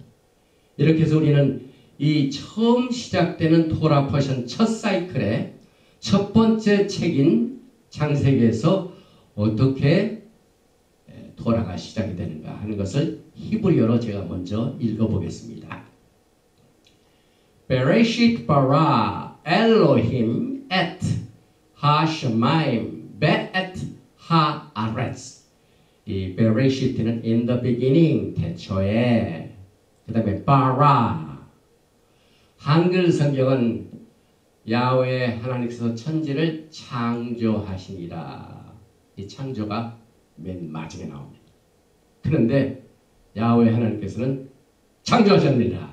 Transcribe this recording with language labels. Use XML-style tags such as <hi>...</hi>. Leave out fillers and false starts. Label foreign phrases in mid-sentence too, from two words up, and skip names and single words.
<ko>이렇게 해서 우리는 이 처음 시작되는</ko> <en>Torah portion</en> <ko>첫 사이클의 첫 번째 책인 창세기에서 어떻게 토라가 시작이 되는가 하는 것을 히브리어로 제가 먼저 읽어보겠습니다.</ko> <he>בראשית ברא אלוהים את השמים ואת הארץ.</he> <ko>이 Bereshit는</ko> <en>in the beginning,</en> <ko>태초에, 그 다음에 bara. 한글 성경은 야훼 하나님께서 천지를 창조하시니라. 이 창조가 맨 마지막에 나옵니다. 그런데 야훼 하나님께서는 창조하셨느니라.</ko>